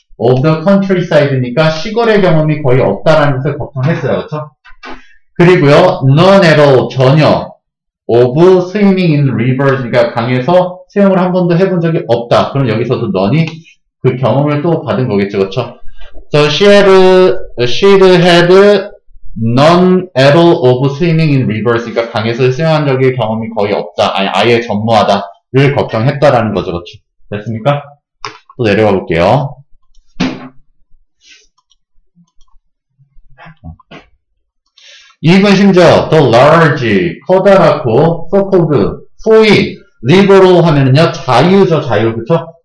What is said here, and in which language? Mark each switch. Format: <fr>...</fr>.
<ko>of the countryside 니까 시골의 경험이 거의 없다라는 것을 걱정했어요. 그렇죠? 그리고요. none at all, 전혀 of swimming in rivers 니까 강에서 수영을 한 번도 해본 적이 없다. 그럼 여기서도 none이 그 경험을 또 받은 거겠죠. 그렇죠?</ko> <en>So she'd had none at all of swimming in rivers니까 강에서 수영한 적의 경험이 거의 없다.</en> <ko>아예 전무하다를 걱정했다라는 거죠. 그렇죠? 됐습니까? 또 내려가 볼게요. 2번 심지어 the large, 커다랗고 so-called, 소위 liberal 하면은요 자유죠. 자유. 그쵸?</ko>